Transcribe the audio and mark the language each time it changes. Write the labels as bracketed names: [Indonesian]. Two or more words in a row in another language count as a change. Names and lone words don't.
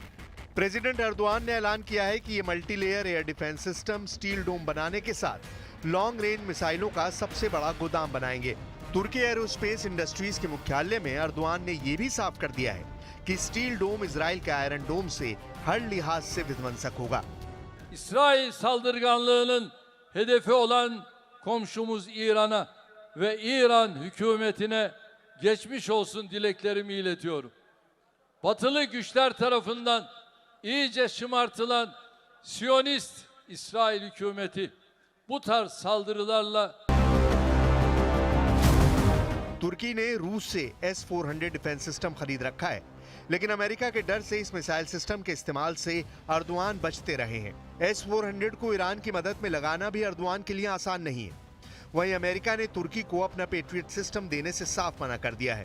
[Hindi] प्रेसिडेंट एर्दोआन ने ऐलान किया है कि ये [English] multilayer air defense system [Hindi] स्टील डोम बनाने के साथ [English] long range [Hindi] मिसाइलों का सबसे बड़ा गोदाम बनाएंगे। तुर्की एरोस्पेस इंडस्ट्रीज के मुख्यालय में एर्दोआन ने यह भी साफ कर दिया है कि स्टील डोम इजराइल के आयरन डोम से हर लिहाज से विध्वंसक होगा। [Turkish] İsrail saldırganlığının hedefi olan komşumuz İran'a ve İran hükümetine geçmiş olsun dileklerimi iletiyorum. Batılı güçler tarafından iyice şımartılan Siyonist İsrail hükümeti bu tarz saldırılarla [Hindi] तुर्की ने रूस से S-400 [English] defense system [Hindi] खरीद रखा है, लेकिन अमेरिका के डर से इस मिसाइल सिस्टम के इस्तेमाल से अर्दोआन बचते रहे हैं। S-400 को ईरान की मदद में लगाना भी अर्दोआन के लिए आसान नहीं है। वहीं अमेरिका ने तुर्की को अपना पेट्रियट सिस्टम देने से साफ मना कर दिया है।